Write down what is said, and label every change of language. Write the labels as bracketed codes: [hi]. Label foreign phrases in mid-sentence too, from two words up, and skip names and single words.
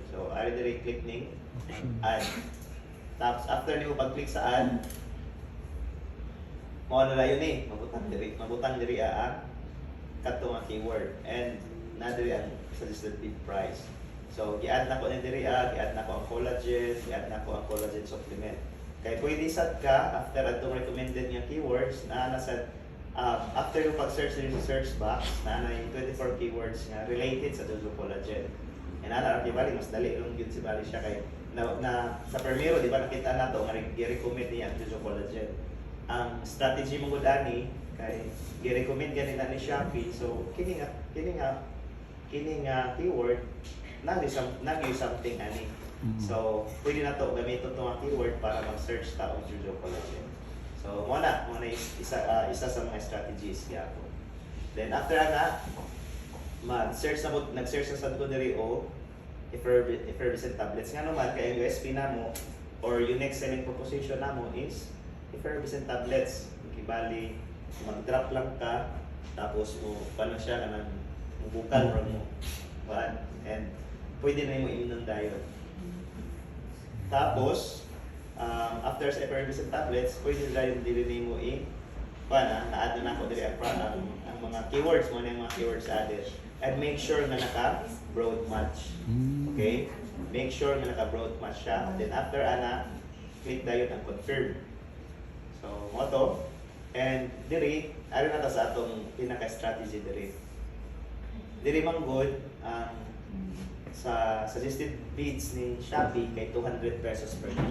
[ceb] So ari diri click ning add. Tapos after nimo pag-click sa add, mao na layon ni mabutang diri ang kadto nga keyword and na diri ang [en] suggested bid price. [ceb] So gi-add na ko ni diri gi-add na ko ang collagen, gi-add na ko ang [en] collagen supplement. [ceb] Kay pwede sad ka after atong recommended nga keywords na sad after yung pag-search din sa [en] search box [ceb] na yung 24 keywords nga related sa Jojo Collagen. And ana ra bali mas dali lang gyud si bali siya kay na sa primero di ba nakita nato nga gi-recommend niya ang Jojo Collagen. Ang strategy mo gud ani kay gi-recommend gani na ni Shopee. So kini nga keyword nagi something ani. So pwede na to gamiton to nga keyword para mag-search ta og Jojo Collagen. So muna isa sa mga strategies gyapon. Then after ana nag-search na sad ko diri o [en] effervescent tablets [ceb] nga naman kay ang USP namo or [en] unique selling proposition [ceb] namo is [en] effervescent tablets. [ceb] Kibali mag-drop lang ka tapos mo paano siya kanang bukal mo and pwede na mo inom dayon. Tapos after sa [en] effervescent tablets [ceb] pwede dayon dili nimo na-add na ako diri ang mga keywords mo na yung mga [en] keywords added and make sure [ceb] na naka [en] broad match. Okay? Make sure [ceb] na naka [en] broad match siya. [ceb] Then after ana click dayon ang confirm. So, mo to. And diri, ari na ta sa atong pinaka-strategy diri. Diri man good sa [en] suggested bids [ceb] ni Shopee kay 200 [en] pesos per click.